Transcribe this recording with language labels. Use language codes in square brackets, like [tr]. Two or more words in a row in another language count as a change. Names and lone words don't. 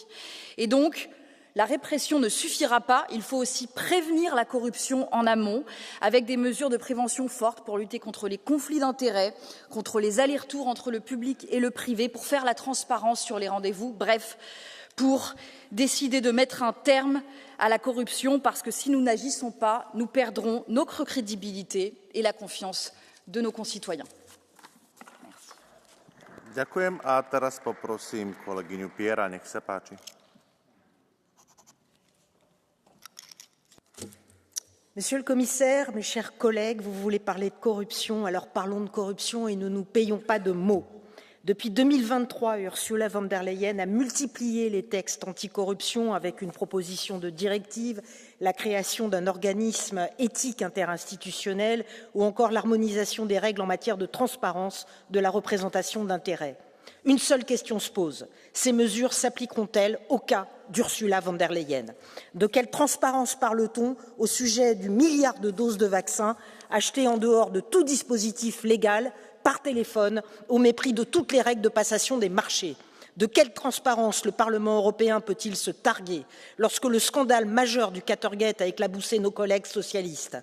[fr] Et donc, la répression ne suffira pas, il faut aussi prévenir la corruption en amont avec des mesures de prévention fortes pour lutter contre les conflits d'intérêts, contre les allers-retours entre le public et le privé, pour faire la transparence sur les rendez-vous, bref, pour décider de mettre un terme à la corruption parce que si nous n'agissons pas, nous perdrons notre crédibilité et la confiance de nos concitoyens. Merci. [sk] Ďakujem a teraz poprosím kolegyňu Piera, nech sa páči. [fr] Monsieur le commissaire, mes chers collègues, vous voulez parler de corruption, alors parlons de corruption et ne nous payons pas de mots. Depuis 2023, Ursula von der Leyen a multiplié les textes anticorruption avec une proposition de directive, la création d'un organisme éthique interinstitutionnel ou encore l'harmonisation des règles en matière de transparence de la représentation d'intérêts. Une seule question se pose. Ces mesures s'appliqueront-elles au cas d'Ursula von der Leyen? De quelle transparence parle-t-on au sujet du milliard de doses de vaccins achetées en dehors de tout dispositif légal, par téléphone, au mépris de toutes les règles de passation des marchés? De quelle transparence le Parlement européen peut-il se targuer lorsque le scandale majeur du Qatargate a éclaboussé nos collègues socialistes?